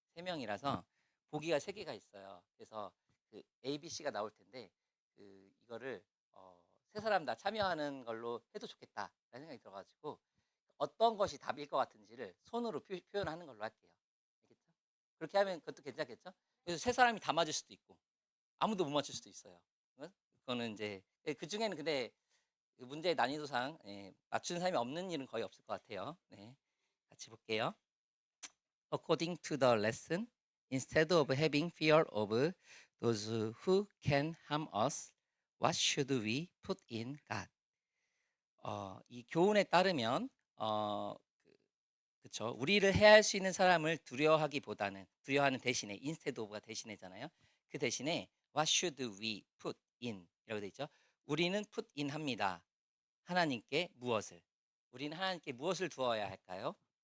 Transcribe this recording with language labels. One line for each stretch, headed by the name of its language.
Korean: 3명이라서 보기가 3개가 있어요. 그래서 그 A, B, C가 나올 텐데 그 이거를 세 사람 다 참여하는 걸로 해도 좋겠다라는 생각이 들어가지고 어떤 것이 답일 것 같은지를 손으로 표현하는 걸로 할게요. 알겠죠? 그렇게 하면 그것도 괜찮겠죠? 그래서 세 사람이 다 맞을 수도 있고 아무도 못 맞출 수도 있어요. 그거는 이제 그 중에는 근데 그 문제의 난이도상 맞추는 사람이 없는 일은 거의 없을 것 같아요. 네, 같이 볼게요.
English: According to the lesson, instead of having fear of those who can harm us, what should we put in God?
Korean: 이 교훈에 따르면 그쵸. 우리를 해할 수 있는 사람을 두려워하기보다는 두려워하는 대신에 instead of가 대신에잖아요. 그 대신에
English: what should we put in
Korean: 이라고 돼 있죠. 우리는 put in 합니다. 하나님께 무엇을? 우리는 하나님께 무엇을 두어야 할까요?